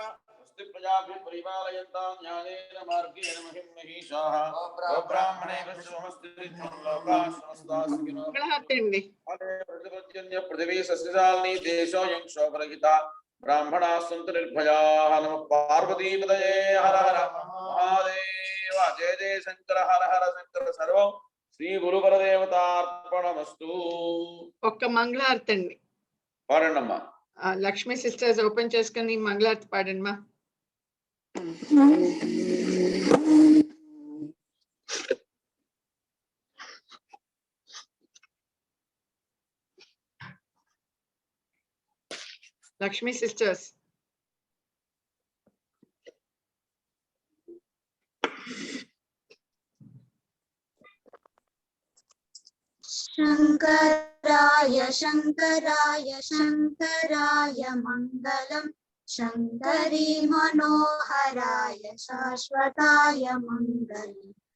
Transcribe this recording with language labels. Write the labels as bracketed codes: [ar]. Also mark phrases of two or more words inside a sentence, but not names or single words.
[sa] प्रजाभ्यः परिपालयन्तां न्यायेन मार्गेण महिं महिषाः गोब्राह्मणेभ्यः शुभमस्तु लोकाः समस्ताः सुखिनो प्रतिपद्यन्य पृथिवी सस्यशालिनी देशोऽयं शोकरहिता ब्राह्मणाः सन्तु निर्भयाः नमः पार्वतीपतये हर हर महादेव जय जय शंकर हर हर शंकर सर्वं శ్రీ గురుపరదేవతార్పణమస్తు [te] ఒక్క మంగళారతి అండి పాడండమ్మా లక్ష్మీ సిస్టర్స్ ఓపెన్ చేసుకుని మంగళారతి పాడండి మా లక్ష్మీ సిస్టర్స్ [sa] शंकराय शंकराय शंकराय मंगलम शंकरी मनोहराय शाश्वताय मंगलम